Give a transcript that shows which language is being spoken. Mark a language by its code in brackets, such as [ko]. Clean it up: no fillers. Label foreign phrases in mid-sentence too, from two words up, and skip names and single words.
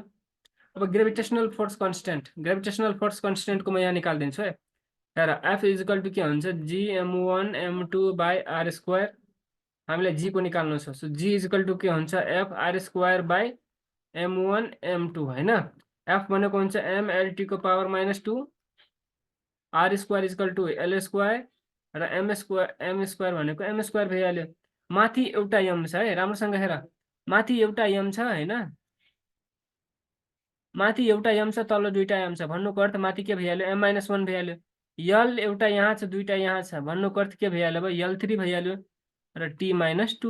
[ne] अब [en] gravitational force constant, gravitational force constantको [ne] म यहाँ निकालिदिन्छु है। हेर [en] F equal to [ne] के हुन्छ gm1 m2 बाई r²। हामीलाई जी को निकाल्नु छ, सो [en] G equal to [ne] के हुन्छ एफ r² बाई m1 m2 होइन। एफ भनेको हुन्छ mlt को पावर -2, r² [en] equal to [ne] l² र m² भनेको m² भइहाल्यो। माथि एउटा यम छ है, राम्रोसँग हेर, माथि एउटा यम छ होइन, माथि एउटा यम छ तल दुईटा यम छ, भन्नुको अर्थ माथि के भइहाल्यो m-1 भइहाल्यो। यल एउटा यहाँ छ दुईटा यहाँ छ, भन्नुको अर्थ के भइहाल्यो अब l3 भइहाल्यो र t-2।